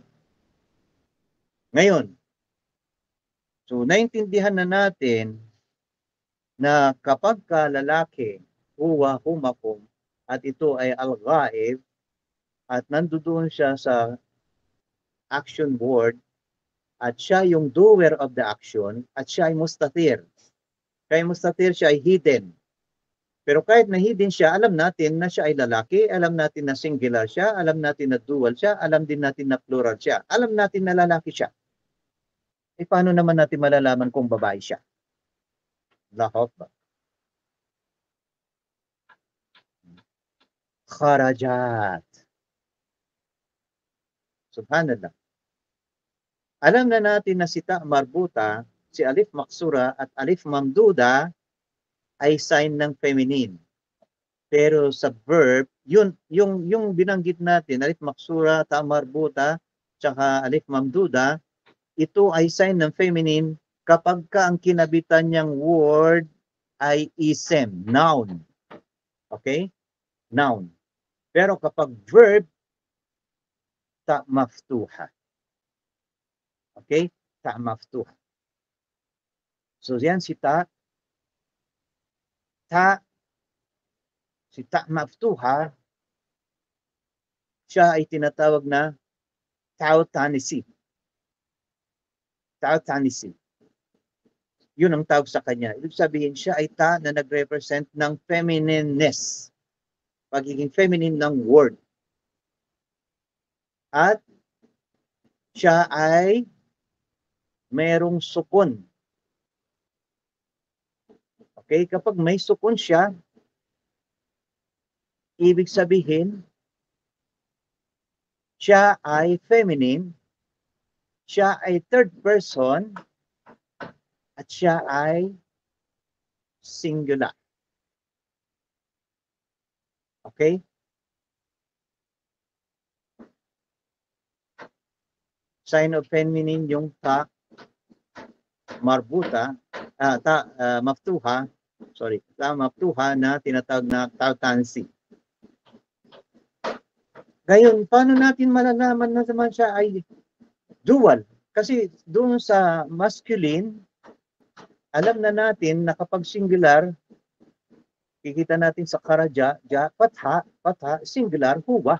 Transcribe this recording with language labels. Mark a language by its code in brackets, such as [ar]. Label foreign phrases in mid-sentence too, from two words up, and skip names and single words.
[tl] Ngayon, so naintindihan na natin na kapag ka lalaki, huwa, humakum, at ito ay al-ghaib, at nandoon siya sa action word, at siya yung [en] doer of the action, [tl] at siya ay mustatir. Kaya mustatir siya ay hidden. Pero kahit na hidden siya, alam natin na siya ay lalaki, alam natin na singular siya, alam natin na dual siya, alam din natin na plural siya, alam natin na lalaki siya. E paano naman natin malalaman kung babae siya? Lahot ba? Kharajat. Subhanallah. Alam na natin na si ta marbuta, si alif maksura at alif mamduda ay sign ng feminine. Pero sa verb, yung binanggit natin, alif maksura, ta marbuta, tsaka alif mamduda, ito ay sign ng feminine kapag ka ang kinabitan niyang word ay isem, noun. Okay? Noun. Pero kapag verb, ta maftuha. Okay? Ta maftuha. So yan si ta si ta maftuha, siya ay tinatawag na tao tanisi. Tao tanisi. Yun ang tawag sa kanya. Ibig sabihin siya ay ta na nag-represent ng feminineness. Pagiging feminine ng word. At siya ay merong sukun. Okay? Kapag may sukun siya, ibig sabihin, siya ay feminine, siya ay [en] third person, [tl] at siya ay singular. Okay? [en] Sign of feminine [tl] yung ta marbuta, maftuha, ta maftuha na tinatawag na tautansi. Ngayon, paano natin malalaman na naman siya ay dual? Kasi doon sa masculine, alam na natin na kapag singular, kikita natin sa karaja, patha, singular, huwa.